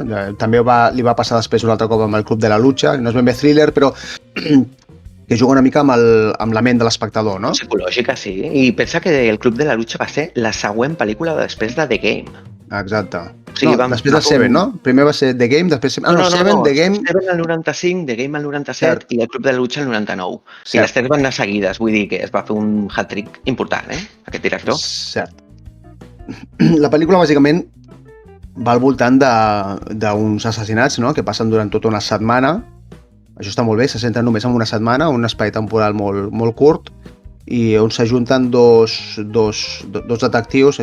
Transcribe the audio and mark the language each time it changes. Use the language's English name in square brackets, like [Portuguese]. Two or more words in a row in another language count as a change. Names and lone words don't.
[Catalan] També li va passar després un altre cop amb el Club de la Lucha, no és ben bé thriller, però que juga una mica amb la ment de l'espectador, no? Psicològica, sí. I pensa que el Club de la Lucha va ser la següent pel·lícula després de The Game. Exacte. O sigui, després del Seven, no? Primer va ser The Game, després... Seven, The Game... Seven al 95, The Game al 97 i el Club de la Lucha al 99. I les 3 van anar seguides, vull dir que es va fer un hat-trick important, aquest director. Cert. La pel·lícula, bàsicament, va al voltant d'uns assassinats, no?, que passen durant tota una setmana. Això està molt bé, se centren només en una setmana, un espai temporal molt curt, i on s'ajunten dos detectius.